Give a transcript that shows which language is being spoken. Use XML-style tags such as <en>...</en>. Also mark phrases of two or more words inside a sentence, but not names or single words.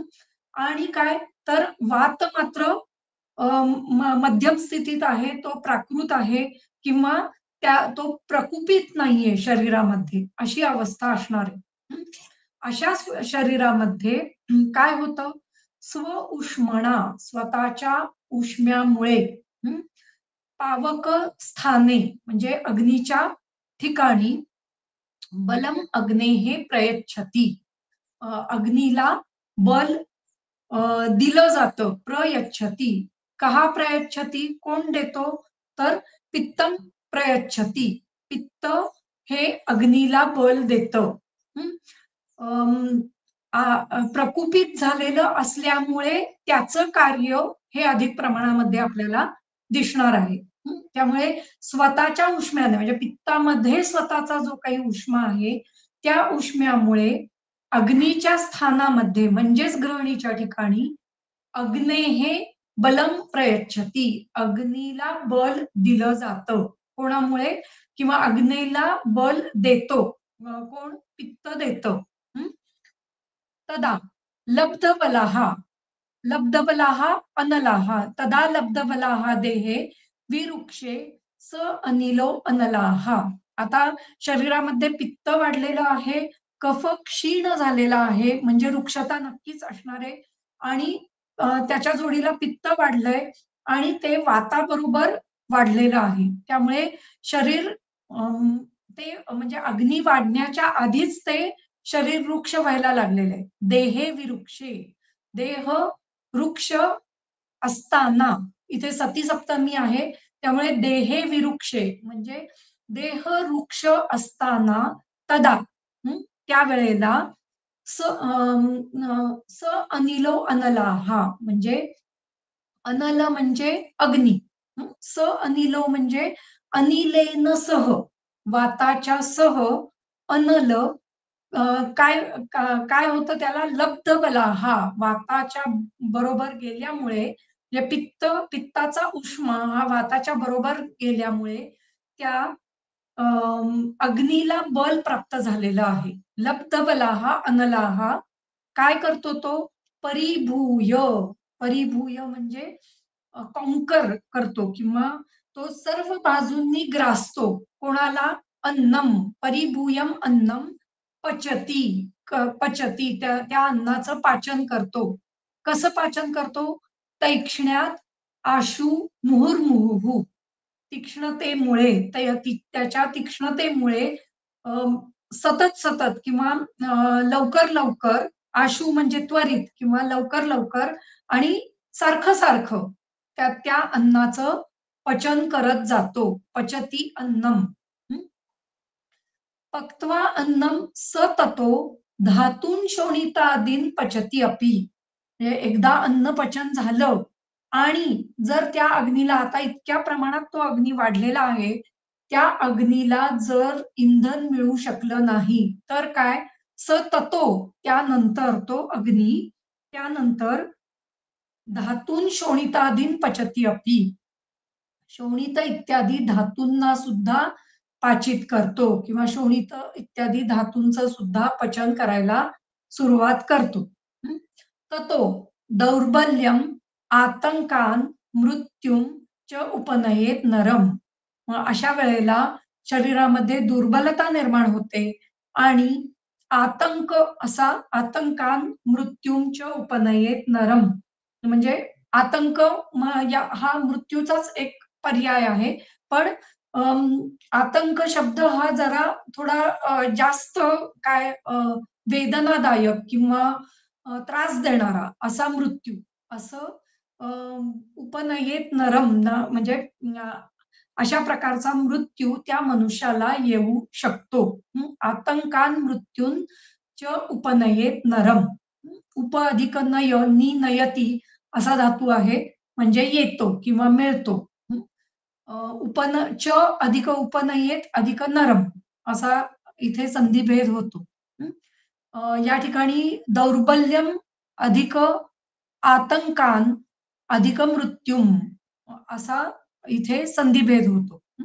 <mr>आणि काय तर वात मात्र मध्यम स्थितीत आहे, तो प्राकृत आहे किंवा तो प्रकुपित नाहीये शरीरामध्ये, अशी अवस्था असणार आहे. हं. अशा शरीरामध्ये काय होतं? स्व-उष्मणा, स्वतःच्या उष्म्यामुळे हं,</mr> <sa>पावक स्थाने</sa> <mr>म्हणजे अग्नीच्या ठिकाणी</mr> <sa>बलम अग्नेः प्रयच्छती.</sa> <mr>अग्नीला बल दिलं जातं. प्रयच्छती. कहा प्रयच्छती? कोण देतो?</mr> <sa>तर पित्तम प्रयच्छती.</sa> <mr>पित्त हे अग्नीला बल देतं. हं. अं, प्रकुपित झालेलं असल्यामुळे त्याचं कार्य हे अधिक प्रमाणामध्ये आपल्याला दिसणार आहे. हं. त्यामुळे स्वतःच्या उष्म्याने म्हणजे पित्तामध्ये स्वतःचा जो काही उष्मा आहे, त्या उष्म्यामुळे अग्नीच्या स्थानामध्ये म्हणजेच गृहिणीच्या ठिकाणी</mr> <sa>अग्नेः बलम प्रयच्छती.</sa> <mr>अग्नीला बल दिलं जातं. कोणामुळे? किंवा अग्नीला बल देतो. कोण? पित्त देतं. हं.</mr> <sa>तदा लब्धबलाः लब्धबलाः अनलाः तदा लब्धबलाः देहे विरुक्षे स अनिलो अनलाः.</sa> <mr>आता शरीरामध्ये पित्त वाढलेलं आहे, कफ क्षीण झालेला आहे, म्हणजे रुक्षता नक्कीच असणार आहे आणि त्याच्या जोडीला पित्त वाढलंय आणि ते वाताबरोबर वाढलेलं आहे. त्यामुळे शरीर ते म्हणजे अग्नी वाढण्याच्या आधीच ते शरीर वृक्ष व्हायला लागलेलं आहे.</mr> <sa>देहे विरुक्षे,</sa> <mr>देह वृक्ष असताना, इथे सती सप्तमी आहे त्यामुळे</mr> <sa>देहे विरुक्षे</sa> <mr>म्हणजे देह वृक्ष असताना तदा त्यावेळेला</mr> <sa>स अनिलो अनलाहा</sa> <mr>म्हणजे अनल म्हणजे अग्नी,</mr> <sa>स अनिलो</sa> <mr>म्हणजे</mr> <sa>अनिलेन सह,</sa> <mr>वाताच्या सह अनल काय काय होतं त्याला लब्धबला, हा वाताच्या बरोबर गेल्यामुळे म्हणजे पित्ताचा उष्मा हा वाताच्या बरोबर गेल्यामुळे त्या अग्नीला बल प्राप्त झालेलं आहे.</mr> <sa>लब्धबलाहा अनलाहा</sa> <mr>काय करतो तो? परिभूय, परिभूय म्हणजे कॉन्कर करतो किंवा तो सर्व बाजूंनी ग्रासतो. कोणाला?</mr> <sa>अन्नम, परिभूयम अन्नम पचती, पचती</sa> <mr>त्या अन्नाचं पाचन करतो. कसं पाचन करतो?</mr> <sa>तैक्ष्ण्यात आशु मुहुर्मुहुः,</sa> <mr>तीक्ष्णतेमुळे त्याच्या तीक्ष्णतेमुळे सतत सतत किंवा लवकर लवकर, आशु म्हणजे त्वरित किंवा लवकर लवकर आणि सारखं सारखं त्या अन्नाचं पचन करत जातो.</mr> <sa>पचती अन्नम. पक्त्वा अन्नम सततो धातून शोणितादीन पचती अपि.</sa> <mr>म्हणजे एकदा अन्न पचन झालं आणि जर त्या अग्नीला, आता इतक्या प्रमाणात तो अग्नी वाढलेला आहे, त्या अग्नीला जर इंधन मिळू शकलं नाही तर काय? सततो त्यानंतर तो अग्नी त्यानंतर</mr> <sa>धातून शोणितादीन पचती अपि,</sa> <mr>शोणित इत्यादी धातूंना सुद्धा पाचित करतो किंवा शोणित इत्यादी धातूंचं सुद्धा पचन करायला सुरुवात करतो.</mr> <sa>ततो दौर्बल्यम आतंकान मृत्यूम च उपनयेत नरम.</sa> <mr>अशा वेळेला शरीरामध्ये दुर्बलता निर्माण होते आणि आतंक असा,</mr> <sa>आतंकान मृत्यूंच उपनयेत नरम</sa> <mr>म्हणजे आतंक हा मृत्यूचाच एक पर्याय आहे. पण आतंक शब्द हा जरा थोडा जास्त काय वेदनादायक किंवा त्रास देणारा असा मृत्यू असं</mr> <sa>उपनयेत नरम</sa> <mr>म्हणजे अशा प्रकारचा मृत्यू त्या मनुष्याला येऊ शकतो.</mr> <sa>आतंकान मृत्यून च उपनयेत नरम.</sa> <mr>उप अधिक नय नि नयती असा धातू आहे म्हणजे येतो किंवा मिळतो. च अधिक उपनयेत अधिक नरम असा इथे संधिभेद होतो. या ठिकाणी दौर्बल्यम अधिक आतंकान अधिक मृत्यूम असा इथे संधिभेद होतो.</mr>